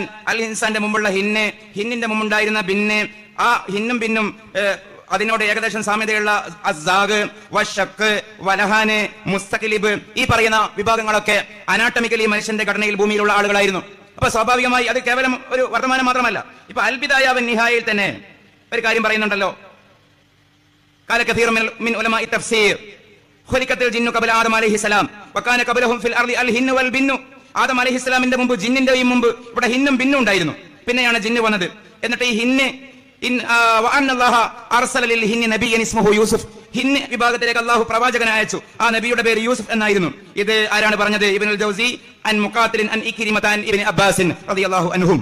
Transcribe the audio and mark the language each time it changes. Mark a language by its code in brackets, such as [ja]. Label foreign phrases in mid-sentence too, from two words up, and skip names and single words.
[ml] അൽ ഇൻസാന്റെ മുമ്പുള്ള ഹിന്നിന്റെ മുമ്പുണ്ടായിരുന്ന ബിന്ന്, ആ ഹിന്നും ബിന്നും അതിനോട് ഏകദേശം സാമ്യതയുള്ള അസ്സാഗ്, വശക്ക്, വലഹാന്, മുസ്തഖ്ലിബ്, ഈ പറയുന്ന വിഭാഗങ്ങളൊക്കെ അനാട്ടമിക്കലി മനുഷ്യന്റെ ഘടനയിൽ ഭൂമിയിലുള്ള ആളുകളായിരുന്നു. അപ്പൊ സ്വാഭാവികമായി അത് കേവലം ഒരു വർത്തമാനം മാത്രമല്ല. ഇപ്പൊ അൽ ബിദായ വൻ നിഹായയിൽ തന്നെ ഒരു കാര്യം പറയുന്നുണ്ടല്ലോ. [ar] قال كثير من علماء التفسير خلقت الجن قبل آدم عليه السلام وكان قبلهم في الأرض الجن والجن. [ml] ആദം അലൈഹിസ്സലാമിന്റെ മുമ്പ്, ജിന്നിന്റെയും മുമ്പ് ഇവിടെ ഹിന്നും ബിന്നും ഉണ്ടായിരുന്നു. പിന്നെയാണ് ജിന്ന് വന്നത്. എന്നിട്ട് ഈ ഹിന്ന് ഹിന്ന് വിഭാഗത്തിലേക്ക് അള്ളാഹു പ്രവാചകനെ അയച്ചു. ആ നബിയുടെ പേര് യൂസുഫ് എന്നായിരുന്നു. ഇത് ആരാണ് പറഞ്ഞത്? [ar] ابن الجوزي عن مقاتل عن عكرمة عن ابن عباس رضي الله عنهم.